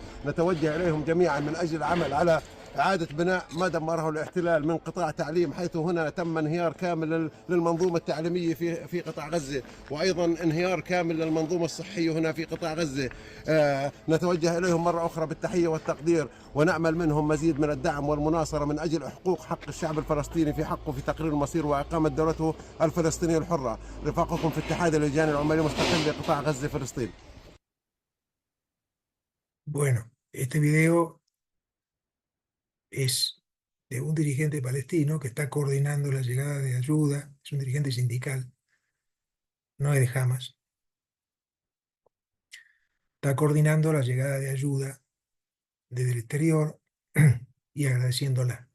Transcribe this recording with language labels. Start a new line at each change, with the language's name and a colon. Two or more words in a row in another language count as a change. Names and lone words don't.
Arabic: نتوجه إليهم جميعا من أجل العمل على إعادة بناء ما دمره الاحتلال من قطاع تعليم، حيث هنا تم انهيار كامل للمنظومة التعليمية في قطاع غزة، وأيضا انهيار كامل للمنظومة الصحية هنا في قطاع غزة. نتوجه إليهم مرة أخرى بالتحية والتقدير، ونأمل منهم مزيد من الدعم والمناصرة من أجل حق الشعب الفلسطيني في حقه في تقرير المصير وإقامة دولته الفلسطينية الحرة. رفاقكم في اتحاد اللجان العمالية المستقل لقطاع غزة فلسطين.
Spanish: Bueno, este video es de un dirigente palestino que está coordinando la llegada de ayuda, es un dirigente sindical, no es de Hamas, está coordinando la llegada de ayuda desde el exterior y agradeciéndola.